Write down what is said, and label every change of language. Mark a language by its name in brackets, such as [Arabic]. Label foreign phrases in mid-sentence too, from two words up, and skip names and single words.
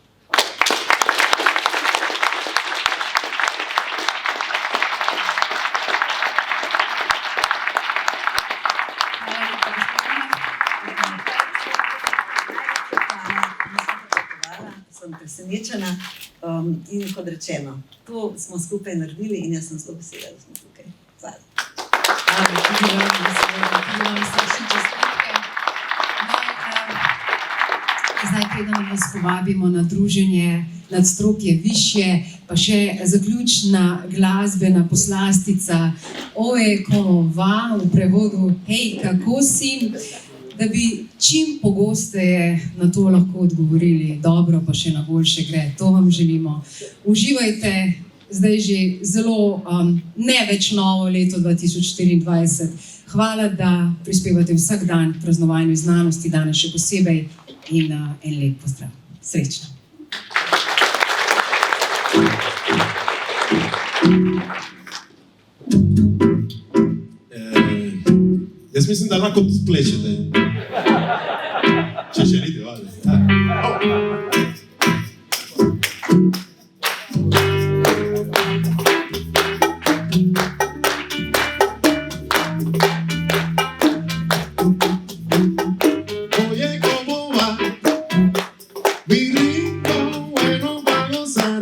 [Slovenian] Sem presenečena in kot rečeno, to smo skupaj naredili in jaz sem zelo vesela, da smo tukaj. Zdaj, preden vas povabimo na druženje Nadstropje višje, pa še zaključna glasbena poslastica [Spanish] Oje como va, [Slovenian] v prevodu Hej, kako si? Da bi čim pogosteje na to lahko odgovorili, dobro pa še na boljše gre. To vam želimo. Uživajte zdaj že zelo ne več novo leto 2024. Hvala, da prispevate vsak dan k praznovanju znanosti, danes še posebej in en lep pozdrav. Srečno. Jaz mislim, da lahko plešete. Če želite, valjda. [Spanish] Oye, ¿cómo va? Mi ritmo bueno para gozar.